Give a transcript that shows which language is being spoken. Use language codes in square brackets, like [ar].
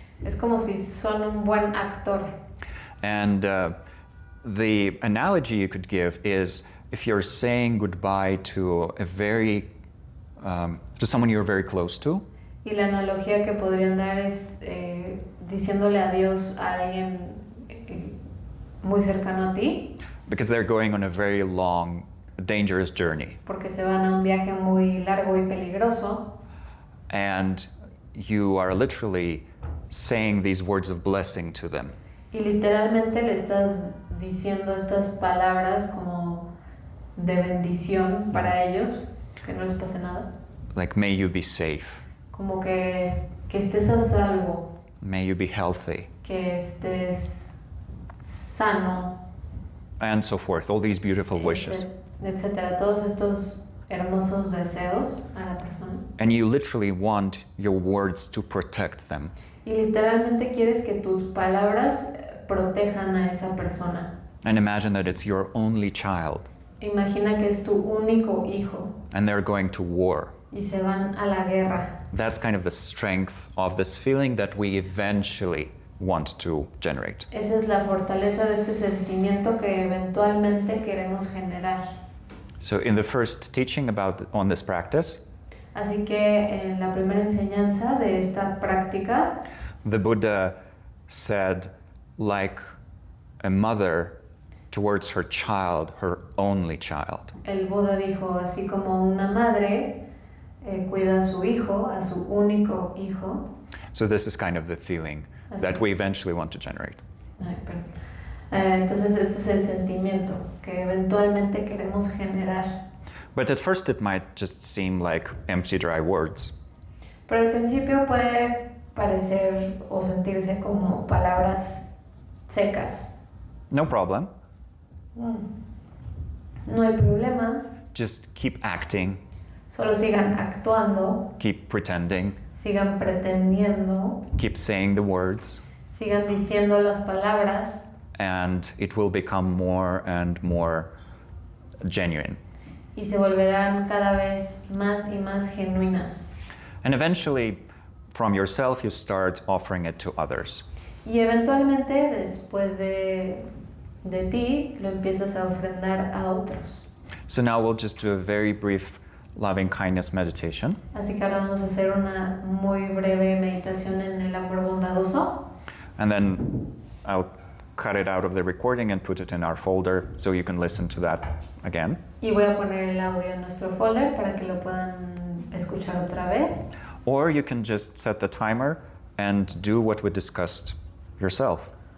[es] Es como si son un buen actor. [en] And the analogy you could give is if you're saying goodbye to to someone you're very close to, [es] Y la analogía que podrían dar es diciéndole adiós a alguien muy cercano a ti, [en] because they're going on a very long, dangerous journey. [es] porque se van a un viaje muy largo y peligroso, [en] And you are literally saying these words of blessing to them. [es] y literalmente le estás diciendo estas palabras como de bendición para ellos, que no les pase nada, [en] Like, may you be safe. [es] como que estés a salvo, [en] May you be healthy. [es] que estés sano, [en] And so forth. All these beautiful wishes. [es] etcétera, todos estos hermosos deseos a la persona. [en] And you literally want your words to protect them. [es] Y literalmente quieres que tus palabras protejan a esa persona. [en] And imagine that it's your only child [es] Imagina que es tu único hijo [en] and they're going to war. [es] y se van a la guerra. [en] That's kind of the strength of this feeling that we eventually want to generate. [es] Esa es la fortaleza de este sentimiento que eventualmente queremos generar. [en] So in the first teaching on this practice, [es] Así que en la primera enseñanza de esta práctica, [en] the Buddha said, like a mother towards her child, her only child. [es] el Buda dijo, así como una madre cuida a su hijo, a su único hijo. [en] So this is kind of the feeling that we eventually want to generate. [es] Ay, perdón. Entonces este es el sentimiento que eventualmente queremos generar. [en] But at first it might just seem like empty, dry words. [es] Pero al principio puede parecer o sentirse como palabras secas. [en] No problem. [es] No hay problema, [en] Just keep acting, [es] solo sigan actuando, [en] keep pretending, [es] sigan pretendiendo, [en] keep saying the words, [es] sigan diciendo las palabras [en] and it will become more and more genuine. [es] y se volverán cada vez más y más genuinas. [en] And eventually, from yourself, you start offering it to others. [es] Y eventualmente, después de ti, lo empiezas a ofrendar a otros. [en] So now we'll just do a very brief loving kindness meditation. [es] Así que ahora vamos a hacer una muy breve meditación en el amor bondadoso. [en] And then I'll cut it out of the recording and put it in our folder so you can listen to that again. [es] Y voy a poner el audio en nuestro folder para que lo puedan escuchar otra vez. [en] Or you can just set the timer and do what we discussed yourself.